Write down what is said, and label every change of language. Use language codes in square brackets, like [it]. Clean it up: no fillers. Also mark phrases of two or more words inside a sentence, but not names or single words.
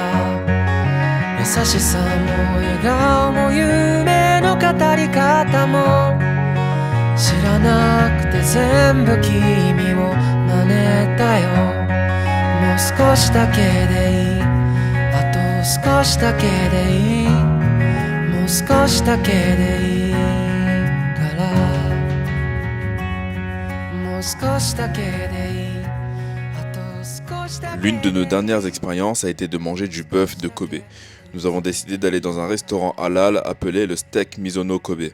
[ja] 優しさも笑顔も夢の語り方も知らなくて全部君を真似たよ。もう少しだけでいい、あと少しだけでいい、もう少しだけでいいからもう少しだけでいい。 [fr] L'une de nos dernières expériences a été de manger du bœuf de Kobe. Nous avons décidé d'aller dans un restaurant halal appelé le Steak Misono Kobe.